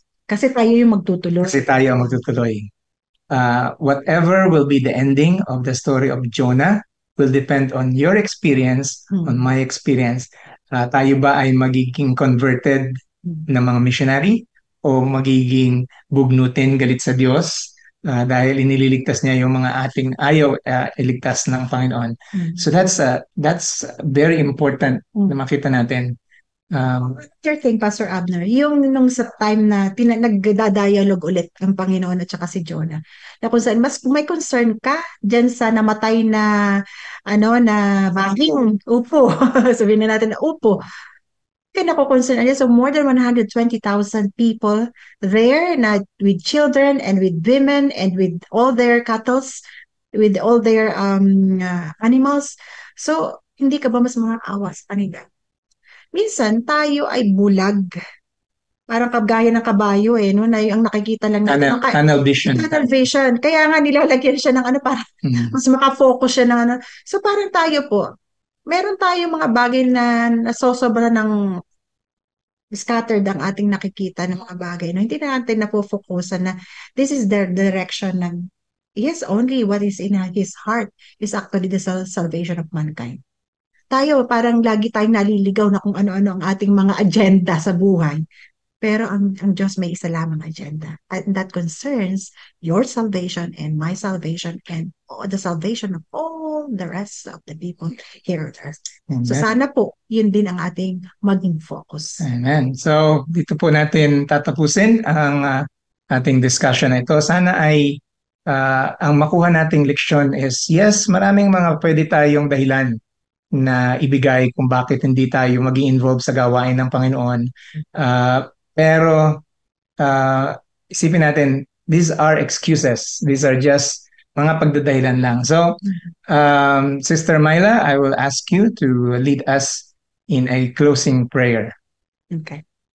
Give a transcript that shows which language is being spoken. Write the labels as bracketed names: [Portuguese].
[Filipino] Kasi tayo yung magtutuloy. Kasi tayo ang magtutuloy. [English] Whatever will be the ending of the story of Jonah will depend on your experience, on my experience. [Filipino] Tayo ba ay magiging converted na mga missionary o magiging bugnutin galit sa Diyos dahil inililigtas niya yung mga ating ayaw iligtas ng Panginoon. [English] So that's very important [Filipino] na makita natin. [English] Your thing, [Filipino] Pastor Abner, yung nung sa time na nagda-dialogue ulit ang Panginoon at saka si Jonah, na kung saan mas may concern ka dyan sa namatay na na baging upo. Sabihin na natin na upo. Kaya nako-concern niya. [English] So more than 120,000 people there na with children and with women and with all their cattle, with all their animals. [Filipino] So hindi ka ba mas mga awas kanila? Minsan, tayo ay bulag. Parang kagaya ng kabayo no? Na ang nakikita lang natin. [English] Tunnel vision. Tunnel vision. [Filipino] Kaya nga nilalagyan siya ng para mas makafocus siya ng So parang tayo po, meron tayong mga bagay na nasosobra ng scattered ang ating nakikita ng mga bagay. No? Hindi na natin napofokusan na this is the direction ng [English] yes, only what is in his heart is actually the salvation of mankind. [Filipino] Tayo, parang lagi tayong naliligaw na kung ano-ano ang ating mga agenda sa buhay. Pero ang Diyos may isa lamang agenda. [English] And that concerns your salvation and my salvation and the salvation of all the rest of the people here on earth. [Filipino] Amen. So sana po, yun din ang ating maging focus. Amen. So dito po natin tatapusin ang ating discussion na ito. Sana ay ang makuha nating leksyon is yes, maraming mga pwede tayong dahilan na ibigay kung bakit hindi tayo maging involved sa gawain ng Panginoon. Pero isipin natin, [English] these are excuses. These are just [Filipino] mga pagdadahilan lang. [English] So, Sister Myla, I will ask you to lead us in a closing prayer. Okay.